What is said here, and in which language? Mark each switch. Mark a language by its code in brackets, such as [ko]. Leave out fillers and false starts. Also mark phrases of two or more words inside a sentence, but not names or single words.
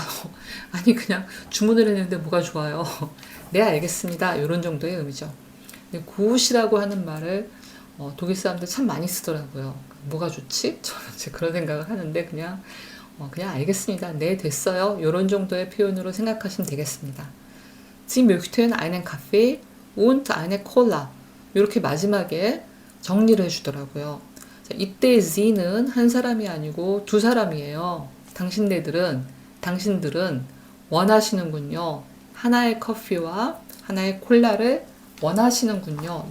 [ko] 아니 그냥 주문을 했는데 뭐가 좋아요. 네 알겠습니다. 이런 정도의 의미죠. good이라고 하는 말을 독일 사람들 참 많이 쓰더라고요. 뭐가 좋지? 저는 이제 그런 생각을 하는데 그냥 알겠습니다. 네 됐어요. 이런 정도의 표현으로 생각하시면 되겠습니다. [de] Sie möchten einen Kaffee und eine Cola. [ko] 이렇게 마지막에 정리를 해주더라고요. 자, 이때 S는 한 사람이 아니고 두 사람이에요. 당신들은 원하시는군요. 하나의 커피와 하나의 콜라를 원하시는군요.